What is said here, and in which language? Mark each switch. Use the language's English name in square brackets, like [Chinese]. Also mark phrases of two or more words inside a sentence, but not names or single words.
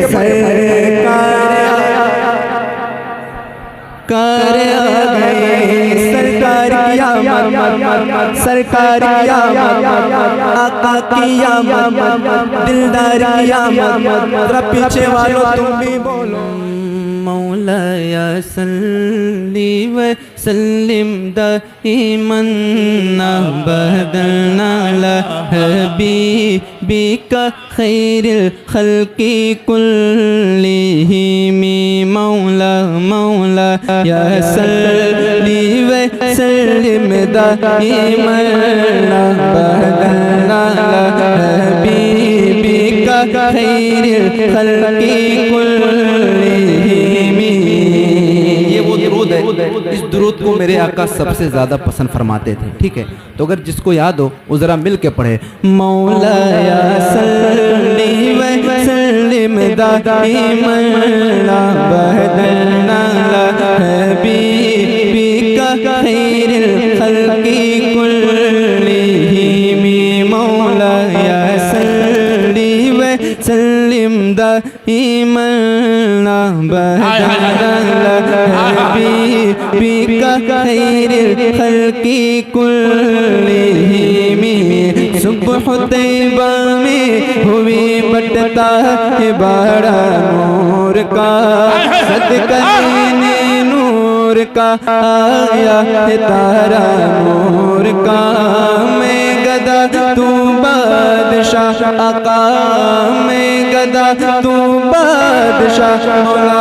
[Hindi] सरकार आ गए, सरकार की आमद, सरकार की आमद, आका की आमद, दिलदार की आमद, जरा पीछे वालों तुम भी बोलो। [Arabic] مولاي صل وسلم دائما أبدا على حبيبك خير الخلق كلهم. مولى مولى يا صل وسلم دائما أبدا على حبيبك خير الخلق كلهم. [Hindi] ये वो दुरूद है, इस दुरूद को मेरे आका सबसे ज्यादा पसंद फरमाते थे। ठीक है, तो अगर जिसको याद हो वो जरा मिल के पढ़े। [Arabic] مولى يا صل وسلم دائما أبدا على حبيبك خير الخلق كلهم. مولى يا صل وإيمنا بدل حبيبك خير الخلق كلهم [Hindi] सुबह तैबा में हुई बटता है बड़ा नूर का सदका लेने नूर का आया है तारा नूर का मैं गदा तू बादशाह आका मैं गदा तू बादशाह मौला